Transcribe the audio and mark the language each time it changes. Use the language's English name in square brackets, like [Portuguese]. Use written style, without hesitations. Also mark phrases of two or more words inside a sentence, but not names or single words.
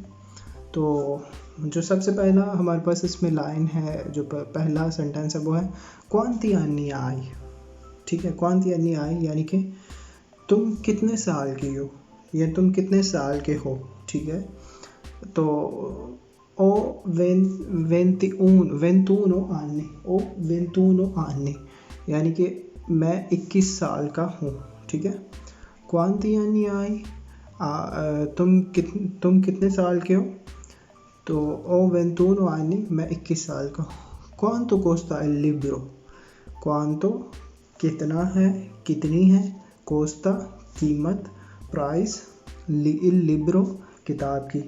[Hindi] तो जो सबसे पहला हमारे पास इसमें लाइन है, जो पहला सेंटेंस है वो है [Italian] quanti anni hai, [Hindi] ठीक है। [Italian] quanti anni hai [Hindi] यानी कि तुम कितने साल की हो या तुम कितने साल के हो, ठीक है। तो [Italian] ho 21 anni, ho 21 anni [Hindi] यानी कि मैं 21 साल का हूँ, ठीक है। [Italian] quanti anni hai [Hindi] तुम कितने साल के हो। तो [Italian] ho 21 anni, [Hindi] मैं 21 साल का हूँ। [Italian] quanto costa il libro, [Hindi] क्वांतो कितना है, कितनी है, कोस्ता कीमत, प्राइस, [Italian] il libro [Hindi] किताब की।